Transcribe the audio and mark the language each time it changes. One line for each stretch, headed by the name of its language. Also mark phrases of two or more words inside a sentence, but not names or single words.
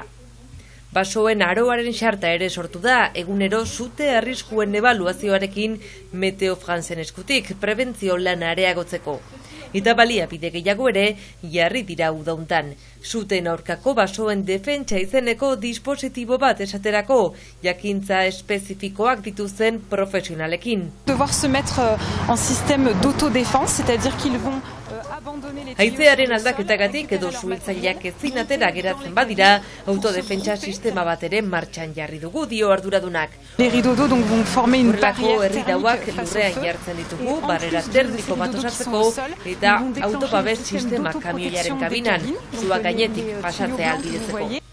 Basque: Basoen aroaren xarta ere sortu da, egunero sute arriskuen ebaluazioarekin Meteo Fransen eskutik prebentzio lana areagotzeko. Eta baliabide gehiago ere jarri dira udauntan. Suten aurkako basoen defentsa izeneko dispositibo bat esaterako, jakintza espezifikoak dituzten profesionalekin.
French: Devoir se mettre en système d'autodéfense, c'est-à-dire qu'ils vont
Basque: Haizearen aldaketagatik edo suhiltzaileak ezin atera geratzen badira, autodefentsa sistema bat ere martxan jarri dugu, dio arduradunak. Horrelako herridauak lurrean jartzen ditugu, barrera termiko bat osatzeko eta autobabes sistema kamioiaren kabinan, sua gainetik pasatzea ahalbidetzeko.